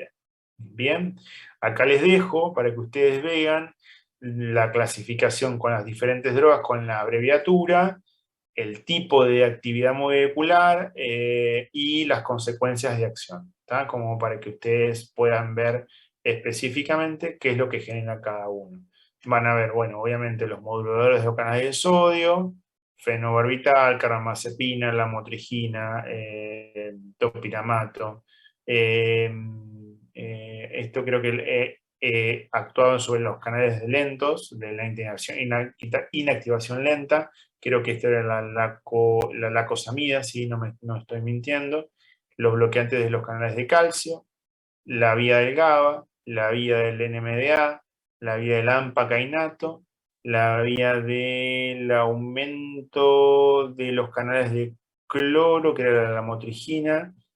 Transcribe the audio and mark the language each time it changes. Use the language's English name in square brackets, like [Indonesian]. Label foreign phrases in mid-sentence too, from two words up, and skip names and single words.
[Spanish] Bien, acá les dejo para que ustedes vean la clasificación con las diferentes drogas, con la abreviatura, el tipo de actividad molecular y las consecuencias de acción, ¿tá? Como para que ustedes puedan ver específicamente qué es lo que genera cada uno. Van a ver, bueno, obviamente los moduladores de los canales de sodio, fenobarbital, carbamazepina, lamotrigina, topiramato. Esto creo que actuado sobre los canales lentos de la inactivación lenta. Creo que esta era la lacosamida, si no estoy mintiendo. Los bloqueantes de los canales de calcio, la vía del GABA, la vía del NMDA, la vía del AMPA-kainato, la vía del aumento de los canales de cloro, que era la lamotrigina,